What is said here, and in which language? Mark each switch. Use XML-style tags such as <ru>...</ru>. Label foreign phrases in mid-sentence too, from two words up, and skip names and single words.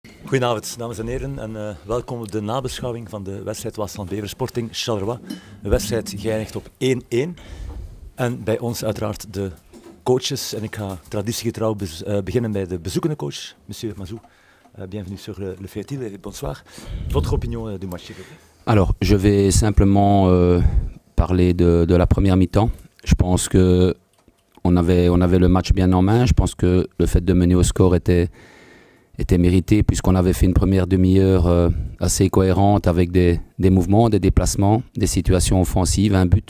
<nl>Goedenavond, dames en heren, en welkom op de nabeschouwing van de wedstrijd Waasland-Beveren Sporting Charleroi. Een wedstrijd geëindigd op 1-1. En bij ons uiteraard de coaches. En ik ga traditiegetrouw beginnen bij de bezoekende coach, monsieur Mazou.</nl> <fr>Bienvenue sur le Fétil et bonsoir. Votre opinion du match? Alors, je vais simplement parler de la première mi-temps. Je pense que on avait le match bien en main. Je pense que le fait de mener au score était mérité puisqu'on avait fait une première demi-heure assez cohérente avec des mouvements, des déplacements, des situations offensives, un but.</fr>